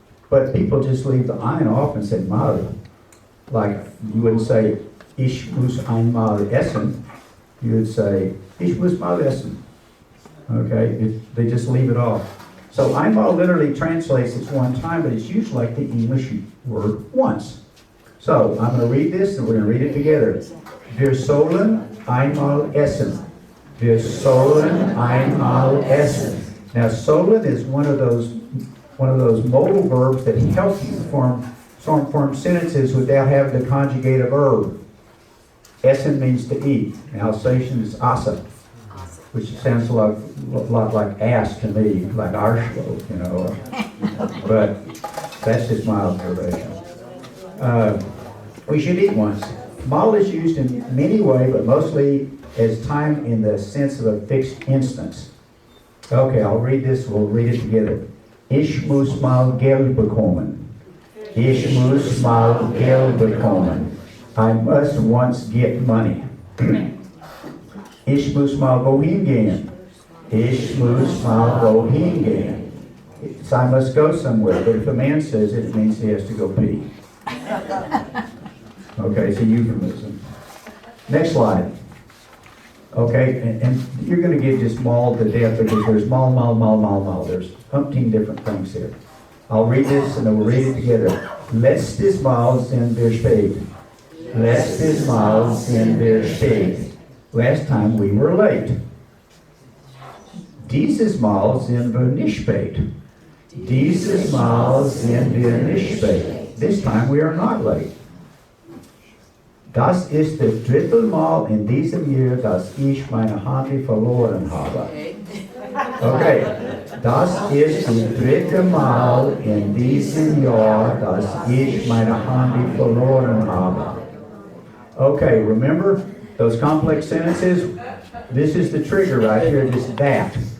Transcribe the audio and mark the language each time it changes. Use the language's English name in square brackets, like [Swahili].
[English] But people just leave the ein off and say mal. Like, you wouldn't say, [German] ich muss einmal essen. [English] You would say, [German] ich muss mal essen. [English] Okay? They just leave it off. So einmal literally translates as one time, but it's used like the English word once. So, I'm going to read this and we're going to read it together. [German] Wir sollen einmal essen. Wir sollen einmal essen. [English] Now, sollen is one of those modal verbs that help you form sentences without having to conjugate a verb. Essen means to eat. Alsatian is assa, which sounds a lot like ass to me, like Arschloh, you know. But that's just my observation. We should eat once. Mal is used in many ways, but mostly as time in the sense of a fixed instance. Okay, I'll read this. We'll read it together. [German] Ich muss mal Geld bekommen. Ich muss mal Geld bekommen. [English] I must once get money. [German] Ich muss mal wohin gehen. Ich muss mal wohin gehen. [English] It's I must go somewhere, but if a man says it, it means he has to go pee. Okay, it's a euphemism. Next slide. Okay, and you're going to get just mauled to death because there's mal. There's umpteen different things here. I'll read this and then we'll read it together. [German] Letztes Mal sind wir spät. Letztes Mal sind wir spät. [English] Last time we were late. [German] Dieses Mal sind wir nicht spät. Dieses Mal sind wir nicht spät. [English] This time we are not late. [German] Das ist das dritte Mal in diesem Jahr, dass ich meine Handy verloren habe. Okay, das ist das dritte Mal in diesem Jahr, dass ich meine Handy verloren habe. [English] Okay, remember those complex sentences? This is the trigger right here, this that.